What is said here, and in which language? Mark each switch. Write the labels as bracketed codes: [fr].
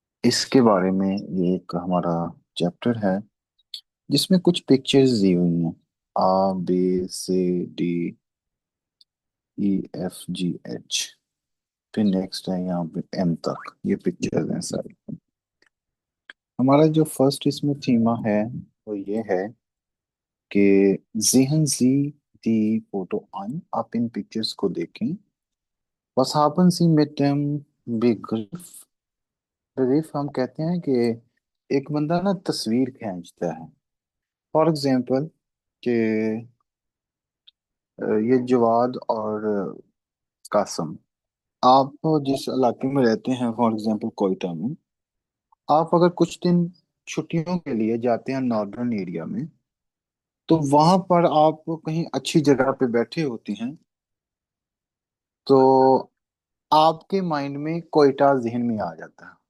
[hi] इसके बारे में ये एक हमारा चैप्टर है, जिसमें कुछ पिक्चर्स दी हुई हैं, A B C D E F G H। फिर नेक्स्ट है यहाँ पे M तक, ये पिक्चर्स हैं सारी। हमारा जो फर्स्ट इसमें थीमा है वो ये है कि [de] Sehen Sie die Foto an। [hi] आप इन पिक्चर्स को देखें। [de] Was haben Sie mit dem Begriff? [hi] begriff हम कहते हैं कि एक बंदा ना तस्वीर खींचता है। फॉर एग्जाम्पल कि ये जवाद और कासम, आप जिस इलाके में रहते हैं, फॉर एग्जाम्पल कोयटा में, आप अगर कुछ दिन छुट्टियों के लिए जाते हैं नॉर्दर्न एरिया में, तो वहां पर आप कहीं अच्छी जगह पे बैठे होते हैं, तो आपके माइंड में कोयटा जहन में आ जाता है।